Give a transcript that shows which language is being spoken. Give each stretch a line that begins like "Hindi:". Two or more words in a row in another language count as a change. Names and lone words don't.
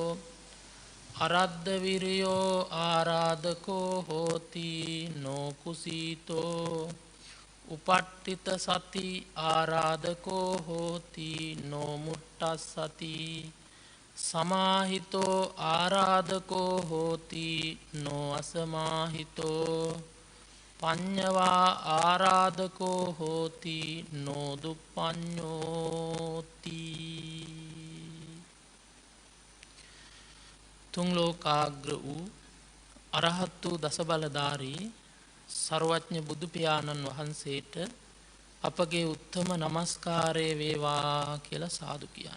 Pali: අරද්ධ විරියෝ ආරාධකෝ හෝති නොකුසීතෝ උපට්ඨිත සති ආරාධකෝ හෝති නොමුට්ටස්සති සමාහිතෝ ආරාධකෝ හෝති නොඅසමාහිතෝ පඤ්ඤවා ආරාධකෝ හෝති නොදුප්පඤ්ඤෝති.
Sinhala: තුන් ලෝකාග්‍ර වූ අරහත් වූ දසබලධාරී සර්වඥ බුදු පියාණන් වහන්සේට අපගේ උත්තම නමස්කාරය වේවා කියලා සාදු කියන්න.